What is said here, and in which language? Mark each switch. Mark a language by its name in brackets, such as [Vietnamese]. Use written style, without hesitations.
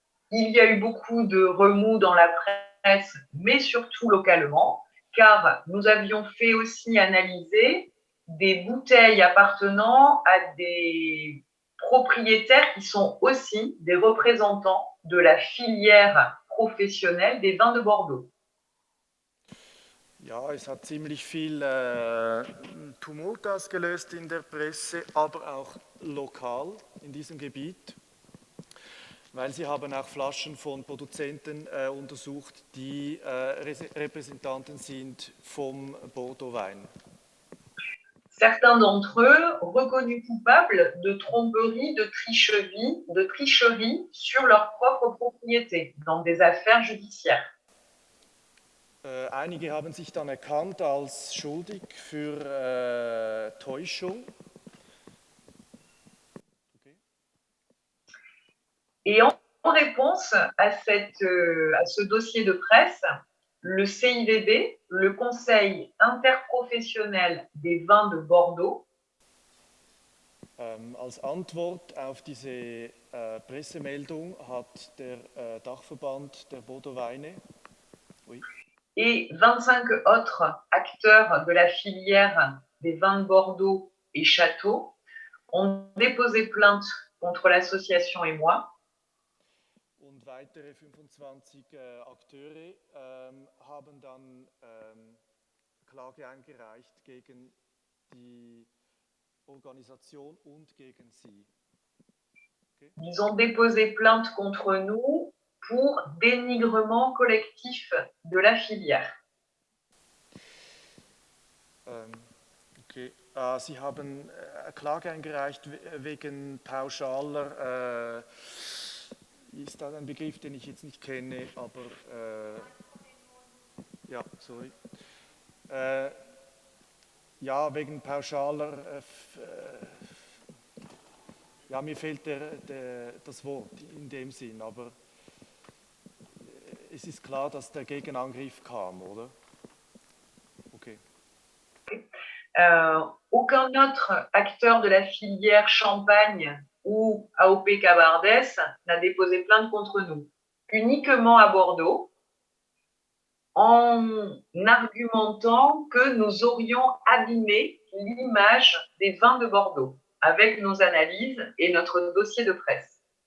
[French] Il y a eu beaucoup de remous dans la presse, mais surtout localement, car nous avions fait aussi analyser des bouteilles appartenant à des propriétaires qui sont aussi des représentants de la filière professionnelle des vins de Bordeaux. [German] Ja, es hat ziemlich viel Tumult ausgelöst in der Presse, aber auch lokal in diesem Gebiet, weil sie haben auch Flaschen von Produzenten untersucht, die Repräsentanten sind vom Bordeaux-Wein. [French] Certains d'entre eux reconnus coupables de tromperie, de tricherie sur leur propre propriété dans des affaires judiciaires. [German] Einige haben sich dann erkannt als schuldig für Täuschung. Okay. [French] Et en réponse à ce dossier de presse, le CIVB, le Conseil interprofessionnel des vins de Bordeaux, [German] als Antwort auf diese Pressemeldung hat der Dachverband der Bordeaux-Weine [French] et 25 autres acteurs de la filière des vins de Bordeaux et Château ont déposé plainte contre l'association et moi. [German] Und weitere 25 Akteure haben dann Klage eingereicht gegen die Organisation und gegen Sie. Okay. [French] Ils ont déposé plainte contre nous pour dénigrement collectif de la filière. Okay. [German] Sie haben Klage eingereicht wegen pauschaler, ist da ein Begriff, den ich jetzt nicht kenne, aber ja, sorry. Ja, wegen pauschaler, ja, mir fehlt das Wort in dem Sinn, aber es ist klar, dass der Gegenangriff kam, oder? Okay. [French] Aucun autre acteur de la filière Champagne ou AOP Cabardès n'a déposé plainte contre nous. Uniquement à Bordeaux, en argumentant que nous aurions abîmé l'image des vins de Bordeaux avec nos analyses et notre dossier de presse.